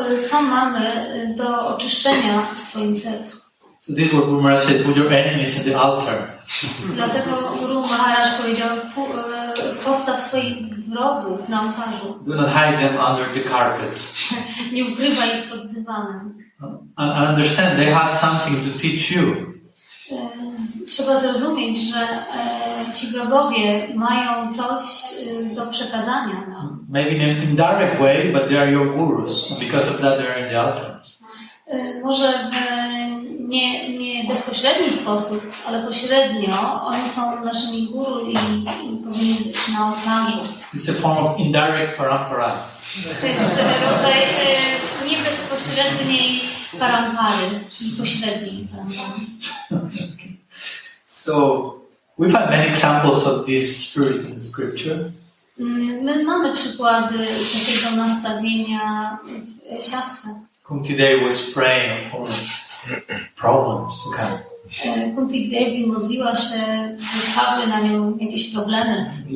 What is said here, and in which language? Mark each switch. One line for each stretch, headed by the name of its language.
Polish: Co mamy do oczyszczenia w swoim sercu.
English: So this is what Guru Maharaj said, put your enemies in the altar.
Polish: Dlatego Guru Maharaj powiedział, postaw swoich wrogów na ołtarzu.
English: Do not hide them under the carpet.
Polish: Nie ukrywaj ich pod dywanem.
English: And understand they have something to teach you.
Polish: Trzeba zrozumieć, że ci wrogowie mają coś do przekazania nam.
English: Maybe in an indirect way, but they are your gurus. And because of that they are in the altar.
Polish: Może w nie bezpośredni sposób, ale pośrednio oni są naszymi guru i powinni być na ołtarzu.
English: It's a form of indirect parampara.
Polish: To jest rodzaj niebezpośredniej parampary, czyli pośredniej parampary.
English: So we find many examples of this spirit in the scripture.
Polish: My mamy przykłady takiego nastawienia w siastrze.
English: Kunti Devi was praying for problems to come.
Polish: Kunti Devi modliła się, wystały na nią jakieś problemy.